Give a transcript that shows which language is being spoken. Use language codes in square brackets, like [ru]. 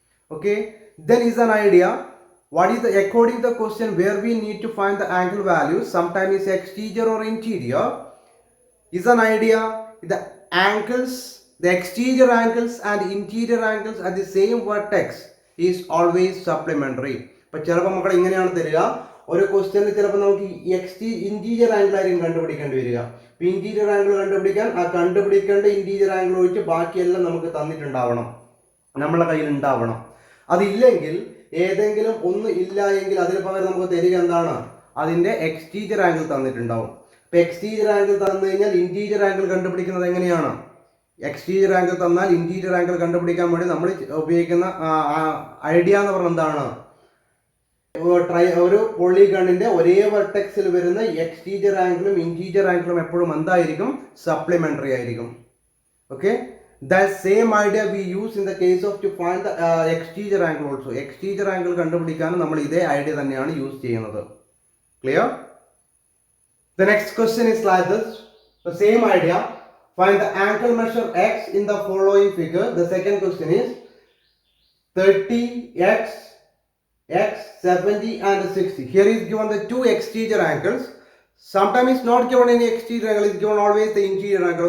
[en] Okay, then is an idea what is the according to the question where we need to find the angle value, sometimes is exterior or interior, is an idea the exterior angles and interior angles at the same vertex is always supplementary. [ml] But ചിലപ്പോൾ മക്കൾ ഇങ്ങനെയാണ് തരിക, ഒരു ക്വസ്റ്റ്യനിൽ ചിലപ്പോൾ നമുക്ക് interior angle ആയിരിക്കും കണ്ടുപിടിക്കേണ്ടി വരിക. ഇന്റീരിയർ ആംഗിൾ കണ്ടുപിടിക്കാൻ ആ കണ്ടുപിടിക്കേണ്ട ഇന്റീരിയർ ആംഗിൾ ഒഴിച്ച് ബാക്കിയെല്ലാം നമുക്ക് തന്നിട്ടുണ്ടാവണം, നമ്മളെ കയ്യിൽ ഉണ്ടാവണം. അതില്ലെങ്കിൽ ഏതെങ്കിലും ഒന്ന് ഇല്ല എങ്കിൽ അതിന് പകരം നമുക്ക് തരിക എന്താണ്, അതിന്റെ എക്സ്റ്റീരിയർ ആംഗിൾ തന്നിട്ടുണ്ടാവും. ഇപ്പൊ എക്സ്റ്റീരിയർ ആംഗിൾ തന്നു കഴിഞ്ഞാൽ ഇന്റീരിയർ ആംഗിൾ കണ്ടുപിടിക്കുന്നത് എങ്ങനെയാണ്? എക്സ്റ്റീരിയർ ആംഗിൾ തന്നാൽ ഇന്റീരിയർ ആംഗിൾ കണ്ടുപിടിക്കാൻ വേണ്ടി നമ്മൾ ഉപയോഗിക്കുന്ന ഐഡിയ എന്ന് പറഞ്ഞാൽ എന്താണ്, ഒരു പോളിഗണിന്റെ ഒരേ വെർട്ടെക്സിൽ വരുന്ന എക്സ്റ്റീരിയർ ആംഗിളും ഇന്റീരിയർ ആംഗിളും എപ്പോഴും എന്തായിരിക്കും? സപ്ലിമെന്ററി ആയിരിക്കും. Okay, [en] that same idea we use in the case of to find the exterior angle also. [ml] Exterior angle കണ്ടുപിടിക്കാനും നമ്മൾ ഇതേ ഐഡിയ തന്നെയാണ് യൂസ് ചെയ്യുന്നത്. [en] Clear? The next question is like this. The same idea. Find the angle measure x in the following figure. The second question is 30x, x, 70 and 60. Here is given the two exterior angles. Sometimes it's not given any exterior angle, it's given always the interior angle.